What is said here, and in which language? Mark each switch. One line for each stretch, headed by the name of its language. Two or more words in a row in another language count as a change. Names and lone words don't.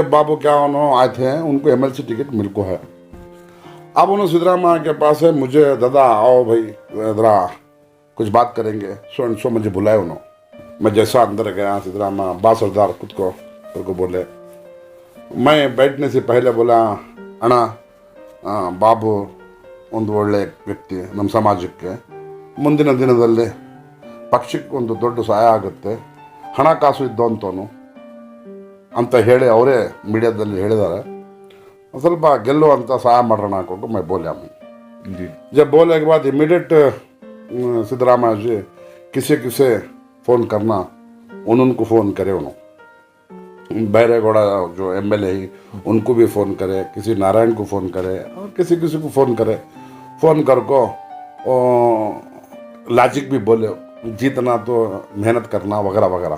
Hindi: बाबू क्या उन्होंने आए थे, उनको MLC टिकट मिल को है। अब उन्होंने सिद्धरामैया के पास है, मुझे दादा आओ भाई जरा कुछ बात करेंगे, सो मुझे बुलाए उन्होंने। मैं जैसा अंदर गया, सिद्धरामैया बा सरदार खुद को बोले, मैं बैठने से पहले बोला,
Kannada: ಅಣ್ಣ ಬಾಬು ಒಂದು ಒಳ್ಳೆಯ ವ್ಯಕ್ತಿ, ನಮ್ಮ ಸಮಾಜಕ್ಕೆ ಮುಂದಿನ ದಿನದಲ್ಲಿ ಪಕ್ಷಕ್ಕೆ ಒಂದು ದೊಡ್ಡ ಸಹಾಯ ಆಗುತ್ತೆ, ಹಣಕಾಸು ಇದ್ದವಂತವನು ಅಂತ ಹೇಳಿ ಅವರೇ ಮೀಡಿಯಾದಲ್ಲಿ ಹೇಳಿದ್ದಾರೆ, ಸ್ವಲ್ಪ ಗೆಲ್ಲುವಂಥ ಸಹಾಯ ಮಾಡೋಣ ಹಾಕೊಂಡು
Hindi: मैं बोला हूँ। जब बोलने के बाद इमीडिएट सिद्धरामैया जी किसे फ़ोन करना, उनको फ़ोन करे, उन्होंने बैरेगौड़ा जो MLA ही उनको भी फ़ोन करे, किसी नारायण को फ़ोन करे और किसी को फ़ोन करे, फ़ोन कर को लॉजिक भी बोले, जीतना तो मेहनत करना वगैरह वगैरह।